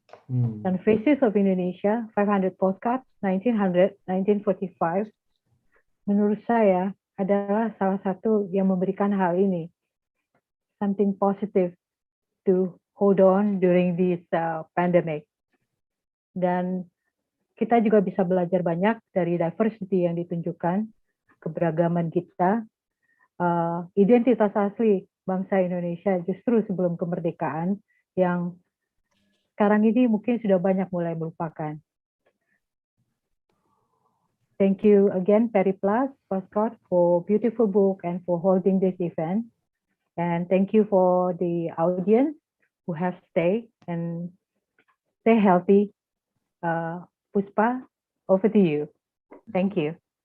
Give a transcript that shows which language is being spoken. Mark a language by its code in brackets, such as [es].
[id] Dan Faces of Indonesia, 500 Postcards, 1945, menurut saya adalah salah satu yang memberikan hal ini. [en] Something positive to hold on during this pandemic. [id] Dan kita juga bisa belajar banyak dari diversity yang ditunjukkan, keberagaman kita, identitas asli bangsa Indonesia justru sebelum kemerdekaan yang sekarang ini mungkin sudah banyak mulai melupakan. [en] Thank you again, Periplus, Scott, for beautiful book and for holding this event. And thank you for the audience who have stayed and stay healthy. Puspa, over to you. Thank you.